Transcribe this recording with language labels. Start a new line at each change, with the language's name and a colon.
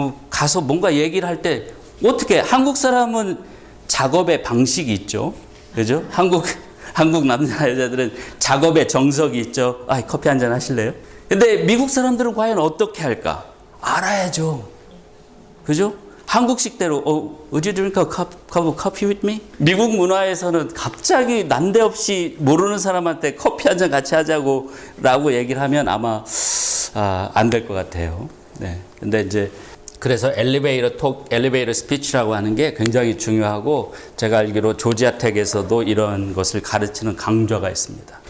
Korean: 가서 뭔가 얘기를 할 때 어떻게 한국 사람은 작업의 방식이 있죠. 그죠? 한국 남자 여자들은 작업의 정석이 있죠. 커피 한잔 하실래요? 근데 미국 사람들은 과연 어떻게 할까? 알아야죠. 그죠? 한국식대로
English: would you drink a cup of coffee with me?
Korean: 미국 문화에서는 갑자기 난데없이 모르는 사람한테 커피 한잔 같이 하자고 라고 얘기를 하면 아마 안 될 것 같아요. 네. 근데 이제 그래서 엘리베이터 스피치라고 하는 게 굉장히 중요하고 제가 알기로 조지아 텍에서도 이런 것을 가르치는 강좌가 있습니다.